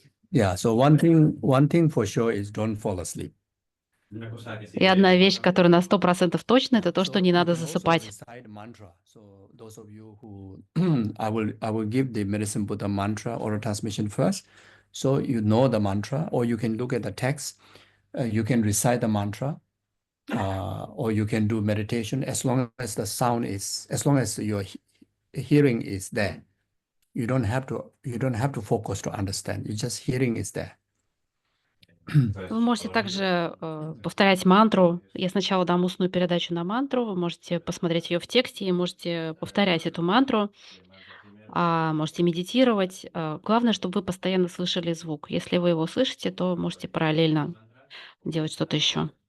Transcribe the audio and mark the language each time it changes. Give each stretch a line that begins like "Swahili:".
English: Yeah, so one thing for sure is don't fall asleep.
Russian: И одна вещь, которая на 100% точна, это то, что не надо засыпать.
English: So those of you who I will give the Medicine Buddha mantra oral transmission first. So you know the mantra, or you can look at the text. You can recite the mantra, or you can do meditation as long as the sound is, as long as your hearing is there. You don't have to focus to understand. You just hearing is there.
Russian: Вы можете также повторять мантру. Я сначала дам устную передачу на мантру. Вы можете посмотреть ее в тексте и можете повторять эту мантру. Можете медитировать. Главное, чтобы вы постоянно слышали звук. Если вы его слышите, то можете параллельно делать что-то еще.